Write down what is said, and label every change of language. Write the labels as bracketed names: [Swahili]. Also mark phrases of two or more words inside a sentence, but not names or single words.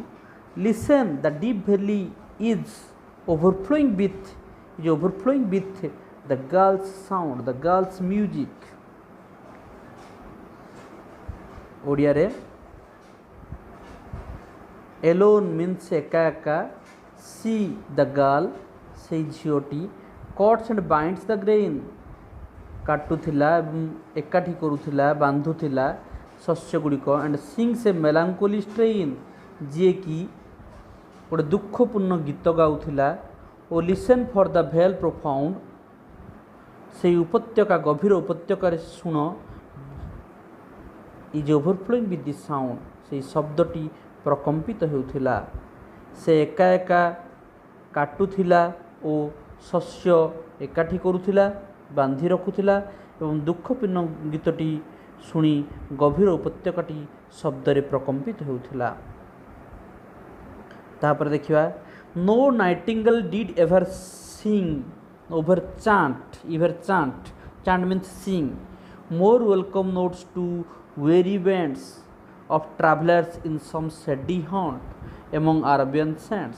[English] Listen, the deep valley is overflowing with the girl's sound, the girl's music. [Odia] ଓଡ଼ିଆରେ [English] alone means [Odia] ଏକା ଏକା, [English] see the girl [Odia] ସେଇ ଝିଅଟି, [English] cuts and binds the grain [Odia] କାଟୁଥିଲା ଏବଂ ଏକାଠି କରୁଥିଲା, ବାନ୍ଧୁଥିଲା ଶସ୍ୟ ଗୁଡ଼ିକ, [English] and sings a melancholy strain [Odia] ଯିଏକି ଗୋଟେ ଦୁଃଖପୂର୍ଣ୍ଣ ଗୀତ ଗାଉଥିଲା, ଓ [English] listen for the vale profound [Odia] ସେଇ ଉପତ୍ୟକା, ଗଭୀର ଉପତ୍ୟକାରେ ଶୁଣ, [English] is overflowing with the sound [Odia] ସେଇ ଶବ୍ଦଟି ପ୍ରକମ୍ପିତ ହେଉଥିଲା। ସେ ଏକା ଏକା କାଟୁଥିଲା ଓ ଶସ୍ୟ ଏକାଠି କରୁଥିଲା, ବାନ୍ଧି ରଖୁଥିଲା ଏବଂ ଦୁଃଖପୂର୍ଣ୍ଣ ଗୀତଟି ଶୁଣି ଗଭୀର ଉପତ୍ୟକାଟି ଶବ୍ଦରେ ପ୍ରକମ୍ପିତ ହେଉଥିଲା। ତାପରେ ଦେଖିବା, [English] no nightingale did ever sing over chant means sing more welcome notes to weary bands of travelers in some shady haunt among Arabian sands.